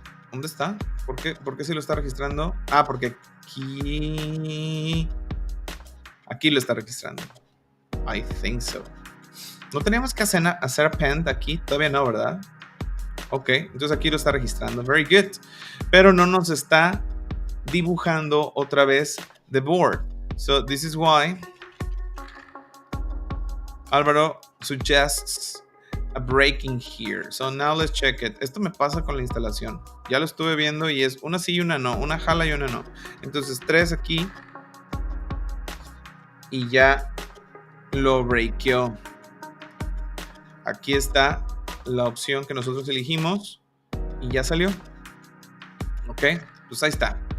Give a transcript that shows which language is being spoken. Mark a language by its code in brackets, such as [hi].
[es] ¿Dónde está? ¿Por qué sí lo está registrando? Ah, porque aquí lo está registrando. [en] I think so. [es] No teníamos que hacer append aquí. Todavía no, ¿verdad? Ok, entonces aquí lo está registrando. [en] Very good. [es] Pero no nos está dibujando otra vez [en] the board. So this is why Álvaro suggests a breaking here. So now let's check it. [es] Esto me pasa con la instalación. Ya lo estuve viendo y es una sí y una no. Una jala y una no. Entonces 3 aquí. Y ya lo breakeó. Aquí está la opción que nosotros elegimos. Y ya salió. Ok. Pues ahí está.